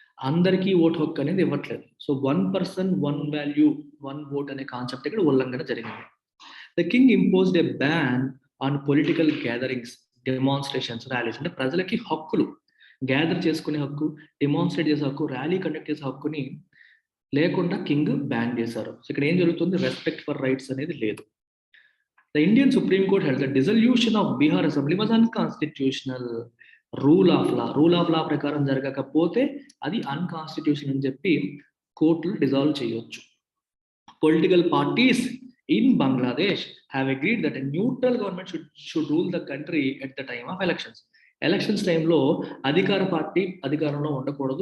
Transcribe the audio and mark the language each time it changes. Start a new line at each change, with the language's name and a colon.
Telugu: అందరికీ ఓటు హక్కు అనేది ఇవ్వట్లేదు. సో
English: 1 person 1 value 1 vote
Telugu: అనే కాన్సెప్ట్ ఇక్కడ ఉల్లంఘన జరిగింది.
English: The king imposed a ban on political gatherings, demonstrations, rallies.
Telugu: అంటే ప్రజలకి హక్కులు, గ్యాదర్ చేసుకునే హక్కు, డెమాన్స్ట్రేట్ చేసే హక్కు, ర్యాలీ కండక్ట్ చేసే హక్కుని లేకుండా కింగ్ బ్యాన్ చేశారు. సో ఇక్కడ ఏం జరుగుతుంది? రెస్పెక్ట్ ఫర్ రైట్స్ అనేది లేదు.
English: The Indian Supreme Court held the dissolution of Bihar Assembly was unconstitutional.
Telugu: Rule of law ప్రకారం జరగకపోతే అది అన్కాన్స్టిట్యూషన్ అని చెప్పి కోర్టులు డిజాల్వ్ చేయొచ్చు.
English: Political parties in Bangladesh have agreed that neutral government should rule the country at the time of elections.
Telugu: Elections టైంలో అధికార party అధికారంలో ఉండకూడదు.